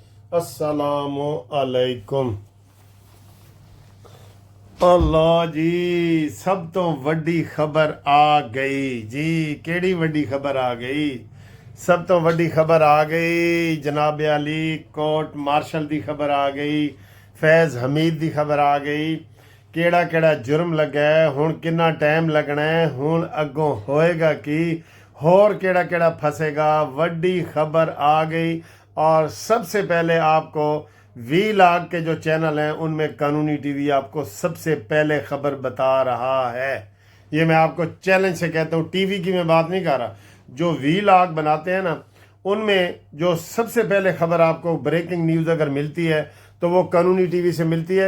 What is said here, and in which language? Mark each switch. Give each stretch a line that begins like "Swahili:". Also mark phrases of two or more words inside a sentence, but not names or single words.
Arabic: السلام علیکم.
Punjabi: اللہ جی، سب تو وڈی خبر آ گئی جی. کیڑی وڈی خبر آ گئی؟ سب تو وڈی خبر آ گئی. جناب علی
English: court martial
Punjabi: دی خبر آ گئی. فیض حمید دی خبر آ گئی. کیڑا کیڑا جرم لگا ہے، ہن کتنا ٹائم لگنا ہے، ہن اگوں ہوئے گا کی، ہور کیڑا کیڑا پھنسے گا. وڈی خبر آ گئی.
Urdu: اور سب سے پہلے آپ کو وی لاگ کے جو چینل ہیں ان میں قانونی ٹی وی آپ کو سب سے پہلے خبر بتا رہا ہے. یہ میں آپ کو چیلنج سے کہتا ہوں، ٹی وی کی میں بات نہیں کر رہا، جو وی لاگ بناتے ہیں نا ان میں جو سب سے پہلے خبر آپ کو
English: breaking news
Urdu: اگر ملتی ہے تو وہ قانونی ٹی وی سے ملتی ہے.